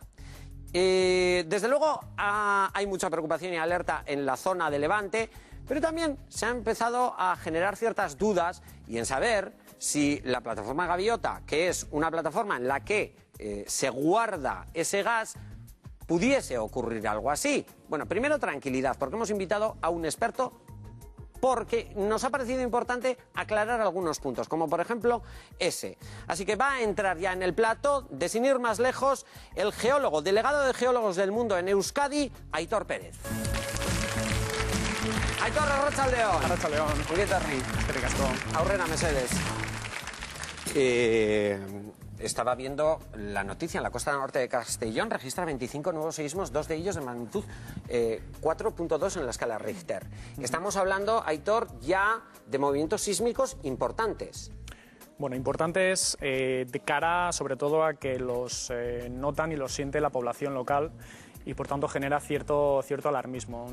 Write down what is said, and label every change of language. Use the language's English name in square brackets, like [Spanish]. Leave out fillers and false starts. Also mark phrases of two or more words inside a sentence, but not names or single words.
[Spanish] Desde luego hay mucha preocupación y alerta en la zona de Levante, pero también se ha empezado a generar ciertas dudas y en saber si la plataforma Gaviota, que es una plataforma en la que se guarda ese gas, pudiese ocurrir algo así. Bueno, primero tranquilidad, porque hemos invitado a un experto, porque nos ha parecido importante aclarar algunos puntos, como por ejemplo ese. Así que va a entrar ya en el plató, de sin ir más lejos, el geólogo, delegado de Geólogos del Mundo en Euskadi, Aitor Pérez. [Basque] Aitor, arratsaldeon. Arratsaldeon. Ongietorri. Eskerrik asko. Aurrera, mesedes. [Spanish] Estaba viendo la noticia: en la costa norte de Castellón registra 25 nuevos seísmos, dos de ellos de magnitud 4,2 en la escala Richter. Estamos hablando, Aitor, ya de movimientos sísmicos importantes. Bueno, importantes de cara sobre todo a que los notan y los siente la población local y por tanto genera cierto alarmismo.